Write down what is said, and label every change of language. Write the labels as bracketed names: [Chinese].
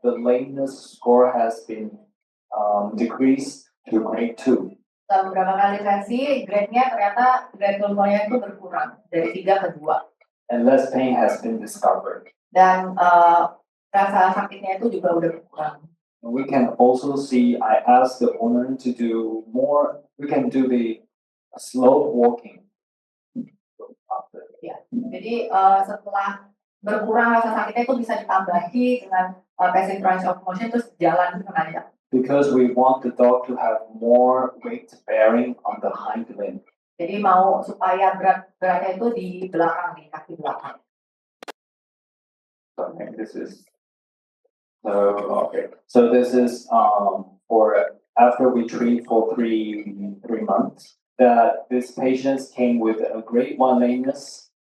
[English] The lameness score has been decreased to grade 2. [Indonesian] Setelah beberapa kali sesi, grade-nya ternyata grade kelumanya itu berkurang dari 3 ke 2. [English] and less pain has been discovered. [Indonesian] Dan rasa sakitnya itu juga udah berkurang. [English] And we can also see, I asked the owner to do more, we can do the slow walking. [Indonesian] Ya, jadi setelah berkurang rasa sakitnya itu bisa ditambahi dengan passive range of motion, terus jalan menanjak. [English] Because we want the dog to have more weight bearing on the hind limb. [Indonesian] Jadi mau supaya beratnya itu di belakang, di kaki belakang. [English] So I think this is okay. So this is for after we treat for three months, that this patient came with a grade 1 lameness.